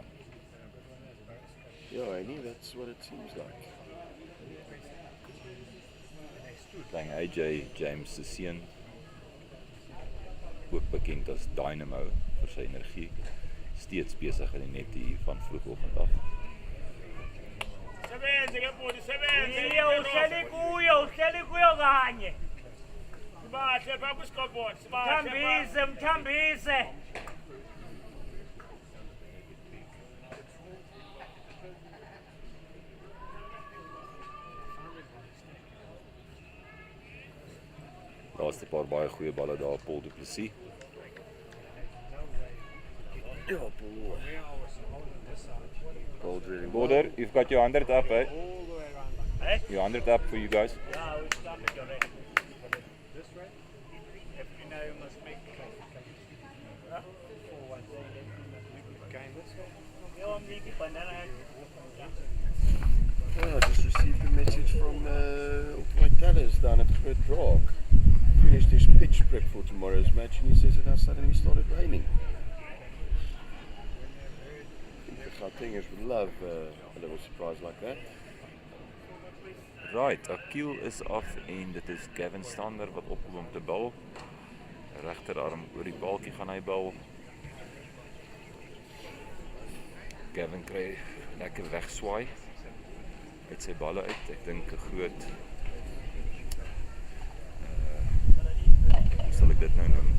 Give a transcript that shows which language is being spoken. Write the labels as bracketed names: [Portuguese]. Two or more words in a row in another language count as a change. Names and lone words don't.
[English] Yeah, I think that's what it seems like. [Afrikaans] Klein AJ James se seun, ook bekend as Dynamo vir sy energie, steeds besig in die net hier van vroegoggend af. [Xhosa] Sebenze ke bhuti, sebenze. Uhleli kuyo kanye. Sibahle pha kwisikobhodi, sibahle. Mthambise. [Afrikaans] Laaste paar baie goeie balle daar op Paul Du Plessis. Ja, Paul. [English] Paul drilling. Border, you've got your 100 up, eh? Eh? Your 100 up for you guys. Yeah, we started already. This way? If you know, you must make huh? I just received a message from my tellers down at Groot Draak. Finished his pitch prep for tomorrow's match and he says it now suddenly started raining. I think the Gautengers would love a little surprise like that. Right, [Afrikaans] Akil is af en dit is Gavin Stander wat opkom om te bal. Regterarm oor die balkie gaan hy bal. Gavin kry lekker wegswaai uit sy balle uit. Ek dink 'n groot hoe sal ek dit nou noem?